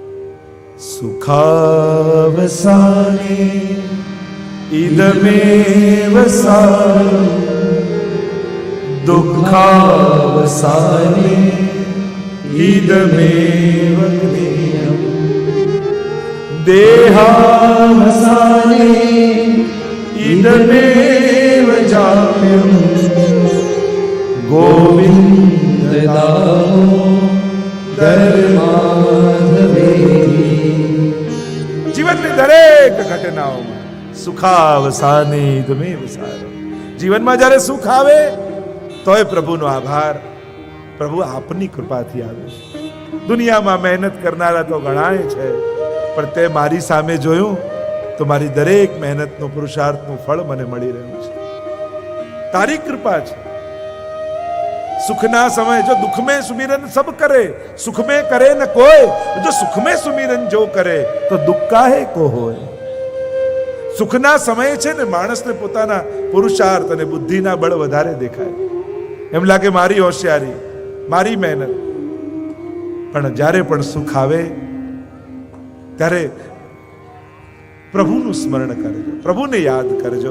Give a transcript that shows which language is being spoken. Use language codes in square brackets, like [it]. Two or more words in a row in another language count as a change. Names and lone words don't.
[sa] સુખાવસાને ઇદમેવ સારમ દુઃખાવસાને ઇદમેવ જ્ઞેયમ. देहावसाने इदमेव जाप्यं गोविन्द दामोदर माधवेति। [gu] જીવનની દરેક ઘટનાઓમાં [sa] સુખાવસાને ઇદમેવ સારમ. [gu] જીવનમાં જ્યારે સુખ આવે તોય પ્રભુનો આભાર, પ્રભુ આપની કૃપાથી આવે છે. દુનિયામાં મહેનત કરનારા તો ઘણાય છે, પણ તે મારી સામે જોયું તો મારી દરેક મહેનતનું પુરુષાર્થનું ફળ મને મળી રહ્યું છે. તારી કૃપા છે. સુખના સમય જો દુઃખ [hi] में सुमिरन सब करे, सुख में करे न कोई, जो सुख में सुमिरन जो करे तो दुख काहे को होय. [gu] સુખના સમય છે ને માણસને પોતાના પુરુષાર્થ અને બુદ્ધિના બળ વધારે દેખાય, એમ લાગે મારી હોશિયારી, મારી મહેનત. પણ જ્યારે પણ સુખ આવે ત્યારે પ્રભુનું સ્મરણ કરજો, પ્રભુને યાદ કરજો.